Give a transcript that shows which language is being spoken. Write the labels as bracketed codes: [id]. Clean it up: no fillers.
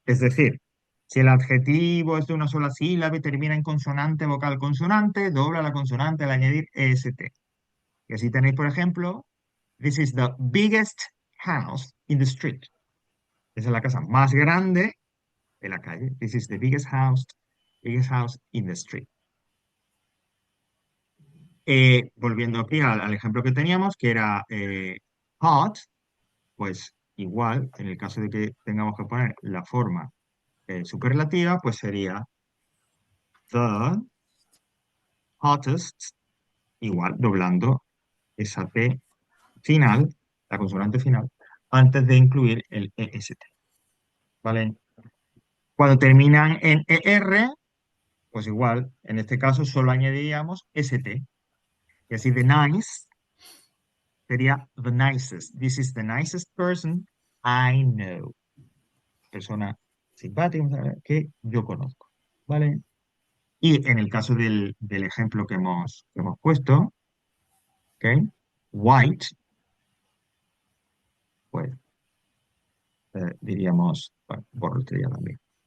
[es] Es decir, si el adjetivo es de una sola sílaba y termina en consonante, vocal, consonante, dobla la consonante al añadir EST. Y así tenéis, por ejemplo, [en] this is the biggest house in the street. [es] Esa es la casa más grande de la calle. [en] This is the biggest house in the street. [es] Volviendo aquí al ejemplo que teníamos, que era hot, pues igual, en el caso de que tengamos que poner la forma superlativa, pues sería the hottest, igual, doblando esa T final, la consonante final, antes de incluir el EST. ¿vale? Cuando terminan en ER, pues igual, en este caso solo añadiríamos ST. Y así the nice sería the nicest. [en] This is the nicest person I know. [es] Persona simpática que yo conozco, ¿vale? Y en el caso del ejemplo que hemos puesto, ¿ok? White, pues diríamos, bueno, borro esto ya también.